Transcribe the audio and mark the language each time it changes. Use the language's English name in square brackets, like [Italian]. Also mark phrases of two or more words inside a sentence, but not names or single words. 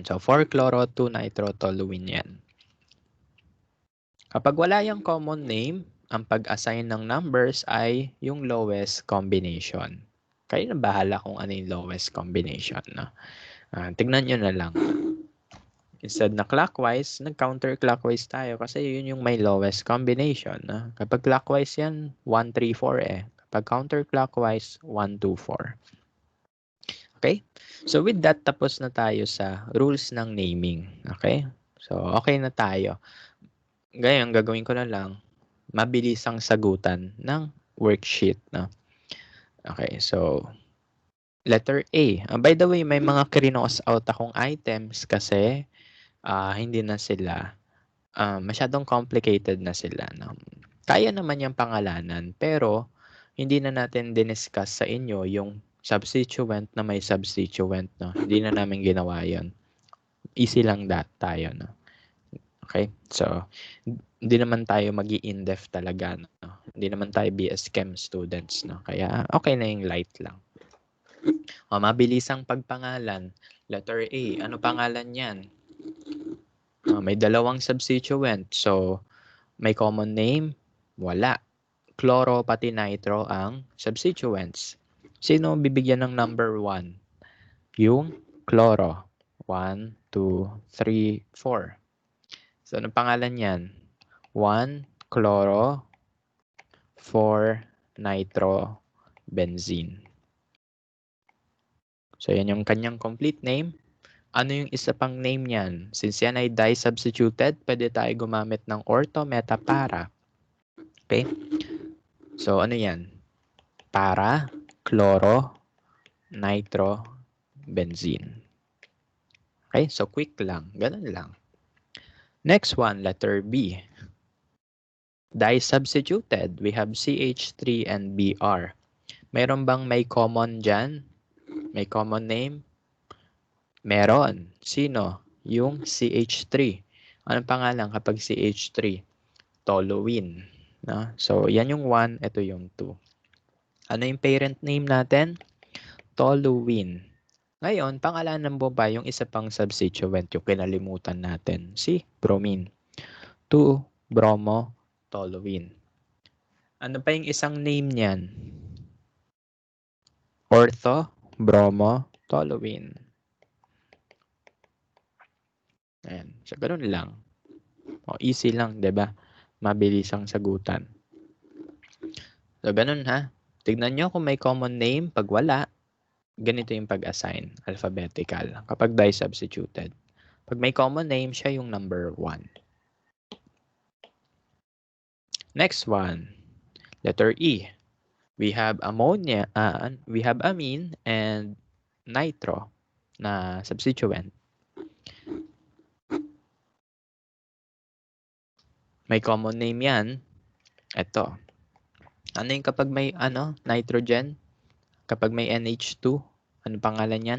[Filipino] So, 4-chloro, 2-nitrotoluene yan. Kapag wala yung [English] common name, [Filipino] ang pag-assign ng numbers ay yung [English] lowest combination. [Filipino] Kayo na bahala kung ano yung [English] lowest combination. [Filipino] No? Tignan nyo na lang. Instead na clockwise, nag-counterclockwise tayo kasi yun yung may [English] lowest combination. [Filipino] No? Kapag clockwise yan, 1, 3, 4 eh. Kapag counterclockwise, 1, 2, 4. [English] Okay? So with that, [Filipino] tapos na tayo sa rules ng naming. Okay? So okay na tayo. Ngayon, gagawin ko na lang, mabilis ang sagutan ng worksheet. No? Okay, so letter A. [English] By the way, [Filipino] may mga krinos out akong items kasi hindi na sila, masyadong complicated na sila. No? Kaya naman yung pangalanan, pero hindi na natin diniscuss sa inyo yung substituent na may substituent. No? Hindi na namin ginawa yun. Easy lang tayo. No? Okay? So, hindi naman tayo mag-i-in-depth talaga. No? Hindi naman tayo [English] BS Chem students. [Filipino] No? Kaya okay na yung light lang. Mabilis ang pagpangalan. Letter A. Ano pangalan yan? May dalawang substituent. So, may [English] common name? [Filipino] Wala. Chloro pati nitro ang substituents. Sino bibigyan ng number 1? Yung chloro. 1, 2, 3, 4. So, anong pangalan yan? 1, chloro, 4, nitro, benzene. So, yan yung kanyang complete name. Ano yung isa pang name niyan? Since yan ay di-substituted, pwede tayo gumamit ng ortho, meta, para. Okay? So, ano yan? Para, chloro, nitro, benzene. Okay? So, quick lang. Ganun lang. Next one, letter B. [English] Di-substituted. We have CH3 and Br. [Filipino] Meron bang may common dyan? May [English] common name? [Filipino] Meron. Sino? Yung CH3. Anong pangalan kapag CH3? Toluene. No? So, yan yung 1, ito yung 2. Ano yung [English] parent name [Filipino] natin? Toluene. Ngayon, pangalanan mo ba yung isa pang substituent, yung kinalimutan natin? Si bromine. 2-bromo-toluene. Ano pa yung isang name niyan? Ortho-bromo-toluene. Ayan. So, ganun lang. Easy lang, 'di ba? Mabilis ang sagutan. So, ganun ha. Tignan nyo kung may common name. Pag wala, ganito yung pag-assign. Alphabetical. Kapag di-substituted. Pag may common name, siya yung number 1. [English] Next one. Letter E. We have ammonia, we have amine and nitro na substituent. [Filipino] May common name yan. Ito. Ano yung kapag may nitrogen? Kapag may NH2, ano pangalan yan?